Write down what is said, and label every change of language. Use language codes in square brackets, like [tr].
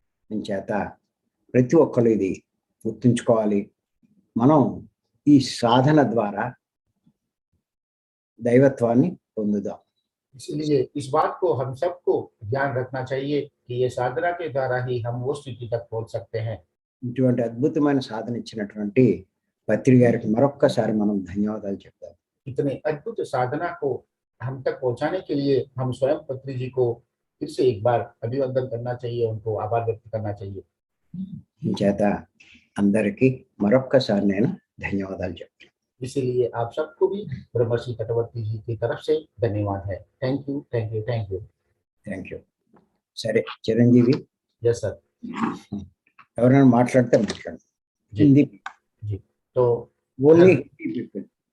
[te] అంచేత ప్రతి ఒక్కరు ఇది గుర్తుంచుకోవాలి. మనం ఈ సాధన ద్వారా దైవత్వాన్ని పొందుదాం. [hi] इसलिए इस बात को हम सबको ध्यान रखना चाहिए कि ये साधना के द्वारा ही हम वो स्थिति तक पहुंच सकते हैं। [te] ఇటువంటి అద్భుతమైన సాధన ఇచ్చినటువంటి పత్రి గారికి మరొక్కసారి మనం ధన్యవాదాలు చెప్తాం. [hi] इतने अद्भुत साधना को हम तक पहुंचाने के लिए हम स्वयं पत्री जी को फिर से एक बार अभिवादन करना चाहिए, उनको आभार व्यक्त करना चाहिए। [te] చేత అందరికీ మరొక్కసారి నేను ధన్యవాదాలు చెప్తాను. [hi] इसीलिए आप सबको भी ब्रह्मर्षि तटवर्ती जी की तरफ से धन्यवाद है। [en] Thank you, thank you, thank you. Thank you. [te] సరే చిరంజీవి, [en] Yes sir. [te] ఎవరైనా మాట్లాడితే మాట్లాడండి. [hi] जी [te] హిందీ [hi] जी। तो [en] only [hi] हर- [en] Hindi people.